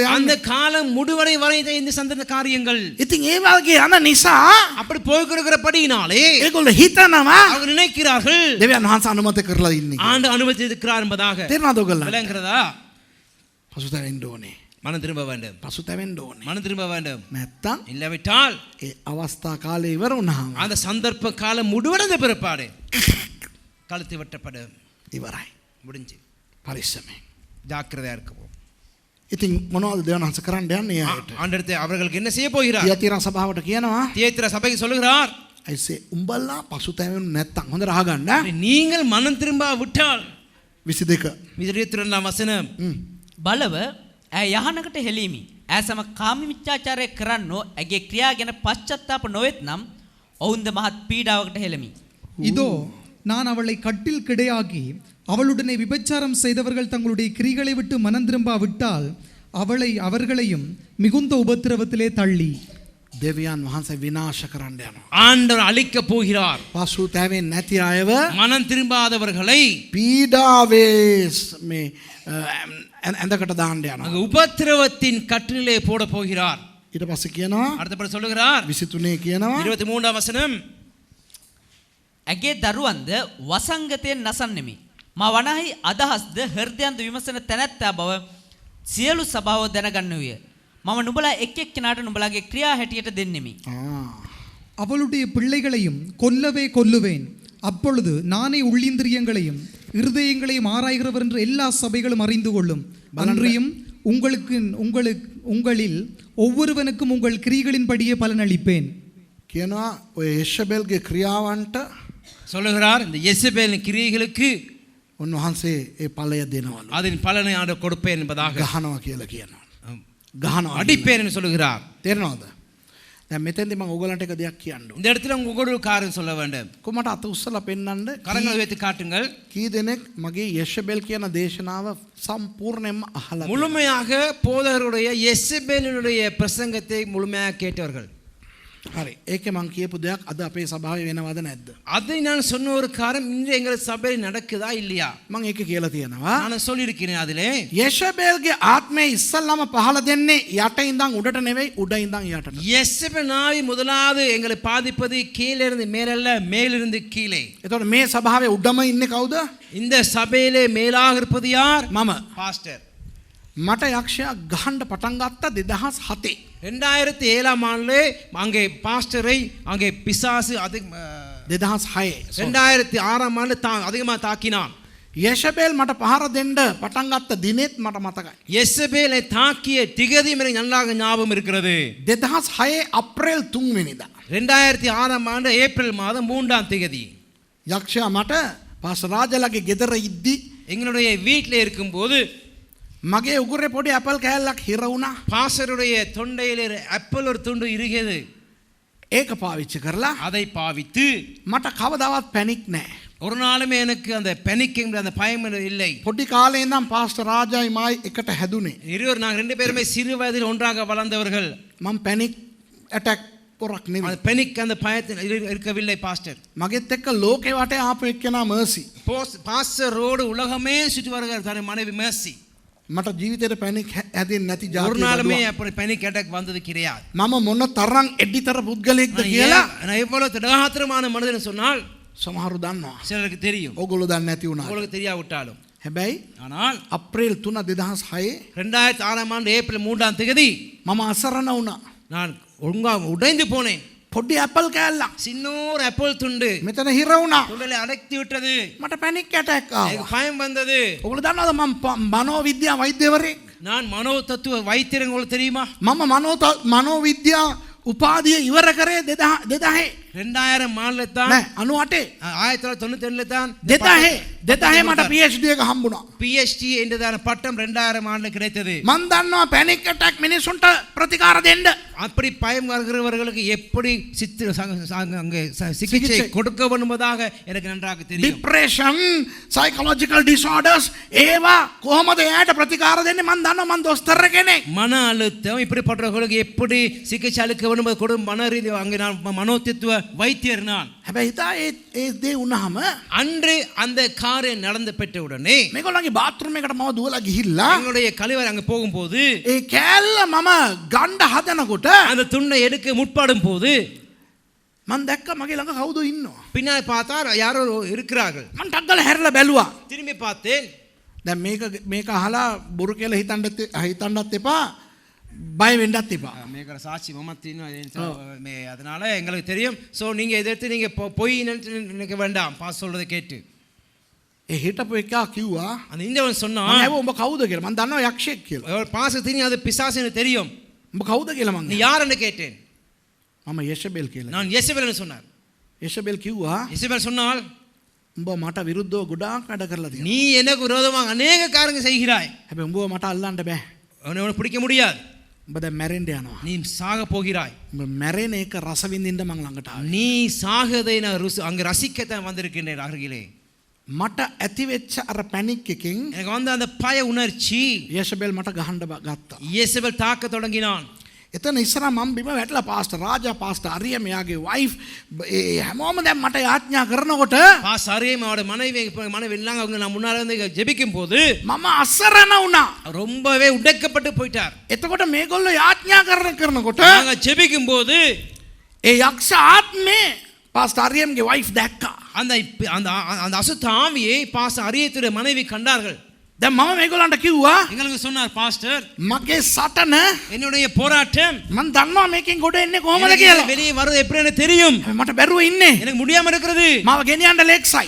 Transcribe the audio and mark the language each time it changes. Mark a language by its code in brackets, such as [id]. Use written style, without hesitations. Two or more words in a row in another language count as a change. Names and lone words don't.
[ta] அந்த [si] යන්නේ. [ta] காலம் முடிவடை வரை இந்த சந்தர்ப்ப காரியங்கள் [si] ඉතින් ඒ වගේ යන නිසා [ta] அப்படி போய்க்கிறபடியினாலே [si] ඒගොල්ලෝ හිතනවා [ta] அவங்க நினைக்கிறார்கள் [si] දෙවියන් වහන්සේ අනුමත කරලා ඉන්නේ. [ta] ஆண்டு අනුமதித்திருக்கிறார் என்பதாக. [si] තේරෙනවද ඔයගොල්ලන්ට? [ta] விளங்குறதா? [si] පසුතැවෙන්න ඕනේ. [ta] மனம் திரும்ப வேண்டும். [si] පසුතැවෙන්න ඕනේ. [ta] மனம் திரும்ப வேண்டும். [si] නැත්තම් [ta] இல்லாவிட்டால் [si] ඒ අවස්ථා කාලේ ඉවර වුණාම [ta] அந்த சந்தர்ப்ப காலம் முடிவடைந்த பிற்பாடு கழுத்து வெட்டப்படும். [si] ඉවරයි. [ta] முடிஞ்சு. [si] පරිස්සමෙන්. [ta] ஜாக்கிரதையா இருக்கவும். [si] ඉතින් මොනවද දෙවියන් වහන්සේ කරන්න යන්නේ යාට? [ta] ஆண்டவரே அவர்களுக்கு என்ன செய்ய போகிறார்? [si] තියතිරා සභාවට කියනවා [ta] தியேத்திரா சபைக்கு சொல்லுகிறார், [si] ඇයිසේ උඹලා පසුතැවෙන්නේ නැත්තම් හොඳට අහගන්න. [ta] நீங்கள் மனம் திரும்ப விட்டால் 22 22 வசனம் [si] බලව ඇය යහනකට හෙලීමි. ඇය සම කාමීමිච්ඡාචාරය කරන්නෝ ඇගේ ක්‍රියා ගැන පශ්චත්තාප නොවෙත් නම් ඔවුන්ද මහත් පීඩාවකට හෙළමි. [ta] இதோ நான் அவளை கட்டில் கிடையாகி அவளுடனே விபச்சாரம் செய்தவர்கள் தங்களுடைய கிரிகளை விட்டு மனம் திரும்பாவிட்டால் அவர்களையும் மிகுந்த உபத்திரவத்திலே தள்ளி [si] දෙවියන් වහන්සේ විනාශ කරන්න යනවා. [ta] ஆண்டவர் அழிக்க போகிறார். [si] පසුතැවෙන්නේ නැති අයව [ta] மனம் திரும்பாதவர்களை [si] පීඩාවේ මේ ඇඳකට දාන්න යනවා. [ta] அங்கு உபத்திரவத்தின் கட்டிலே போட போகிறார். [si] ඊට පස්සේ කියනවා [ta] அடுத்தபடி சொல்லுகிறார் [si] 23 කියනවා [ta] 23 வசனம், [si] ඇගේ දරුවන්ද වසංගතයෙන් නසන්නෙමි. මා වනහි අදහස්ද හෘදයන්ද විමසන තැනැත්තා බව සියලු සභාව දැනගන්නුවිය. මම නුඹලා එක් එක්කෙනාට නුඹලාගේ ක්‍රියා හැටියට දෙන්නෙමි. [ta] அவளுடைய பிள்ளைகளையும் கொல்லுவேன் அப்பொழுது நானே உள்ளிந்திரியங்களையும் இருதயங்களையும் ஆராய்கிறவர் என்று எல்லா சபைகளும் அறிந்து கொள்ளும். அன்றியும் உங்களில் ஒவ்வொருவனுக்கும் உங்கள் கிரிகளின்படியே பலன் அளிப்பேன். [si] කියනවා ඔය යෂබෙල්ගේ ක්‍රියාවන්ට [ta] சொல்லுகிறார் இந்த எசபேலின் கிரியைகளுக்கு [si] උන්වහන්සේ ඒ ඵලය දෙනවලු. [ta] அதன் பலனை ஆண்டவர் கொடுப்பேன் என்பதாக [si] ගහනවා කියලා කියනවා. ගහනවා [ta] அடிப்பேன் என்று சொல்லுகிறார். [si] තේරෙනවද? දැන් මෙතෙන්දි මම ඕගලන්ට එක දෙයක් කියන්න ඕන. [ta] இந்த இடத்துல உங்களுக்கு ஒரு காரியம் சொல்ல வேண்டும். [si] කොමට අත උස්සලා පෙන්නන්න [ta] கரங்களை வைத்து காட்டுங்கள். [si] කී දෙනෙක් මගේ යෂබෙල් කියන දේශනාව සම්පූර්ණයෙන්ම අහලා [ta] முழுமையாக போதகருடைய எசபேலினுடைய பிரசங்கத்தை முழுமையாக கேட்டவர்கள் [si] හරි. ඒකේ මං කියපු දෙයක් අද අපේ සභාවේ වෙනවද නැද්ද? [ta] அதை நான் சொன்ன ஒரு காரியம் இன்று எங்கள் சபையில் நடக்குதா இல்லையா? [si] මං ඒක කියලා තියෙනවා. [ta] நான் சொல்லியிருக்கிறேன் அதிலே. [si] යෙෂබේල්ගේ ආත්මය ඉස්සල්ලාම පහළ දෙන්නේ යට ඉඳන් උඩට නෙවෙයි උඩ ඉඳන් යටට. [ta] யெசபெல் நாவி முதலாவது எங்களை பாதிப்பது கீழிருந்து மேலல்ல மேலிருந்து கீழே. [si] එතකොට මේ සභාවේ උඩම ඉන්නේ කවුද? [ta] இந்த சபையிலே மேலாக இருப்பது யார்? [si] මම. [ta] பாஸ்டர். [si] මට යක්ෂයා ගහන්න පටන් ගත්තා 2007. [ta] 2007ஆம் ஆண்டிலே அங்கே பாஸ்டரை அங்கே பிசாசு அது 2006. 2006ஆம் ஆண்டு அதிகமாக தாக்கினான். [si] යෙෂබේල් මට පහර දෙන්න පටන් ගත්ත දිනෙත් මට මතකයි. [ta] யெசபேலை தாக்கிய திகதி எனக்கு நன்றாக ஞாபகம் இருக்கிறது. [si] 2006 අප්‍රේල් 3 වෙනිදා. [ta] 2006ஆம் ஆண்டு ஏப்ரல் மாதம் 3ஆம் தேதி [si] යක්ෂයා මට පාස් රාජලගේ ගෙදර ඉද්දි [ta] எங்களுடைய வீட்டில் இருக்கும்போது [si] මගේ උගුරේ පොඩි ඇපල් කෑල්ලක් හිර වුණා. [ta] பாஸ்டருடைய தொண்டையில் ஆப்பிள் ஒரு துண்டு இறுகியது. [si] ඒක පාවිච්චි කරලා [ta] அதை பாவித்து [si] මට කවදාවත් පැනික් නැහැ. [ta] ஒரு நாளுமே எனக்கு அந்த பெனிக் என்ற அந்த பயம் இல்லை. [si] පොඩි කාලේ ඉඳන් පාස්ටර් රාජයි මායි එකට හැදුනේ. [ta] இருவர் நாங்கள் 2 பேருமே சிறு வயதில் ஒன்றாக வளர்ந்தவர்கள். [si] මම [en] panic attack [si] පොරක් නෙවෙයි. [ta] அந்த பெனிக் அந்த பயத்தில் இருக்கவில்லை பாஸ்டர். [si] මගෙත් එක්ක ලෝකේ වටේ ආපු එක්කෙනා මර්සි. [ta] பாஸ்டரோடு உலகமே சுற்றி வருகிற தன் மனைவி மேர்சி. [si] මට ජීවිතේට පැනික් හැදෙන්නේ නැති [ta] ஒரு [si] ජාතියක්. [ta] நாளுமே அப்படி [en] panic attack [ta] வந்தது கிடையாது. [si] මම මොන තරම් එඩිතර පුද්ගලෙක්ද කියලා [ta] நான் எவ்வளவு திடகாத்திரமான மனிதன் சொன்னால் [si] සමහරු දන්නවා. [ta] சிலருக்கு தெரியும். [si] ඕගොල්ලෝ දන්නේ නැති වුණා. [ta] உங்களுக்கு தெரியாவிட்டாலும். [si] හැබැයි [ta] ஆனால் [si] අප්‍රේල් 3 2006 [ta] 2006ஆம் ஆண்டு ஏப்ரல் 3ஆம் தேதி [si] මම අසරණ වුණා. [ta] நான் ஒழுங்காக உடைந்து போனேன். [si] පොඩි ඇපල් කෑල්ලක් [ta] சின்னோர் ஆப்பிள் துண்டு [si] මෙතන හිර වුණා. [ta] துண்டலை அடைத்து விட்டது. [si] මට [en] panic attack [ta] எனக்கு [si] ආවා. [ta] பயம் வந்தது. [si] ඔගොල්ලෝ දන්නවද මම මනෝවිද්‍යා වෛද්‍යවරයෙක්? [ta] நான் மனோ தத்துவ வைத்தியர் உங்களுக்கு தெரியுமா? [si] මම මනෝවිද්‍යා උපාධිය ඉවර කරේ 2000 [ta] 2000 ஆண்டுல தான் [si] නෑ 98 [ta] 1997ல தான் [si] 2000 මට PhD එක හම්බුණා. [ta] PhD என்றதான பட்டம் 2000 ஆண்டுல கிடைத்தது. [si] මම දන්නවා [en] panic attack [si] මිනිසුන්ට ප්‍රතිකාර දෙන්න. [ta] அப்படி பயம் வருகிறவர்களுக்கு எப்படி சிகிச்சை கொடுக்க வேண்டும்பதாக எனக்கு நன்றாக தெரியும். [en] depression psychological disorders [si] ඒවා කොහොමද එයාට ප්‍රතිකාර දෙන්නේ මම දන්නවා මම දොස්තර කෙනෙක්. [ta] மன அழுத்தம் இப்படிப்பட்டவர்களுக்கு எப்படி சிகிச்சை அளிக்க வேண்டும் கொடு மன ரீதி அங்கே நான் மனோதத்துவ வைத்தியர் நான். [si] හැබැයි හිතා ඒ දේ වුණාම [ta] அன்று அந்த காரியம் நடந்து பெற்ற உடனே [si] මේගොල්ලන්ගේ බාත්රූම් එකට මම දුවලා ගිහිල්ලා [ta] எங்களுடைய கழிவறை அங்கே போகும்போது [si] ඒ කෑල්ල මම ගණ්ඩ හදනකොට [ta] அந்த துண்டை எடுக்க முற்படும் போது [si] මම දැක්ක මගේ ළඟ කවුද ඉන්නවා. [ta] பின்னால் பார்த்தா யாரோ இருக்கிறார்கள். [si] මම ටක්ගල හැරලා බැලුවා. [ta] திரும்பி பார்த்தேன். [si] දැන් මේක අහලා බොරු කියලා හිතන්නත් එපා බය වෙන්නත් එපා. [ta] මේක சாட்சி மமத்தின் அதனால எங்களுக்கு தெரியும். ஸோ நீங்க இதை எடுத்து நீங்க பொய் நினைக்க வேண்டாம். பாஸ் சொல்றதை கேட்டு [si] ඒ හිටපු එකා කිව්වා [ta] அந்த இந்தியவன் சொன்னான் [si] මම උඹ කවුද කියලා. මම දන්නවා යක්ෂයෙක් කියලා. [ta] பாச தெரியும் அது பிசாசுன்னு தெரியும். [si] උඹ කවුද කියලා මං [ta] நீ யாருன்னு கேட்டேன். [si] මම යෙෂබෙල් කියලා. [ta] நான் யெசபேல்னு சொன்னார். [si] යෙෂබෙල් කිව්වා [ta] யெசபேல் சொன்னால் [si] උඹ මට විරුද්ධව ගොඩාක් වැඩ කරලා තියෙනවා. [ta] நீ எனக்கு விரோதமாக அநேக காரியங்கள் செய்கிறாய். [si] හැබැයි උඹව මට අල්ලන්න බෑ. [ta] உன்னை பிடிக்க முடியாது. [si] උඹ දැන් මැරෙන්න යනවා. [ta] நீ சாக போகிறாய். [si] උඹ මැරෙන එක රස විඳින්න මං ළඟට ආවේ. [ta] நீ சாகதை நான் அங்கே ரசிக்கத்தான் வந்திருக்கின்றேன் அருகிலே. [si] මට ඇති වෙච්ච අර පැනික් එකෙන් [ta] எனக்கு வந்து அந்த பய உணர்ச்சி [si] යෙෂබෙල් මට ගහන්න ගත්තා. [ta] யெசபேல் தாக்க தொடங்கினான். [si] එතන ඉස්සරහා මම බිම වැටලා පාස්ටර් රාජා පාස්ටර් අරිය මෙයාගේ වයිෆ් හැමෝම දැන් මට යාඥා කරනකොට [ta] பாசாரியம் அவரோட மனைவி எல்லாம் அவங்க நான் முன்னால வந்து ஜெபிக்கும் போது [si] මම අසරණ වුණා. [ta] ரொம்பவே உடைக்கப்பட்டு போயிட்டார். [si] එතකොට මේගොල්ලෝ යාඥා කරනකොට [ta] நாங்க ஜெபிக்கும் போது [si] ඒ යක්ෂ ආත්මේ පාස්ටර් අරියම්ගේ වයිෆ් දැක්කා. [ta] அந்த அந்த அசுத்த ஆவியை பாஸ்டர் அரியத்துடைய மனைவி கண்டார்கள். [si] දැන් මම මේගොල්ලන්ට කිව්වා [ta] எங்களுக்கு சொன்னார் பாஸ்டர் [si] මගේ සටන [ta] என்னுடைய போராட்டம் [si] මම දන්නවා මේකෙන් ගොඩ එන්නේ කොහොමද කියලා. [ta] வெளியே வர்றது எப்படி எனக்கு தெரியும். [si] මට බැරුව ඉන්නේ. [ta] எனக்கு முடியாம இருக்கிறது. [si] මාව ගෙනියන්න ලේක් සයිඩ්.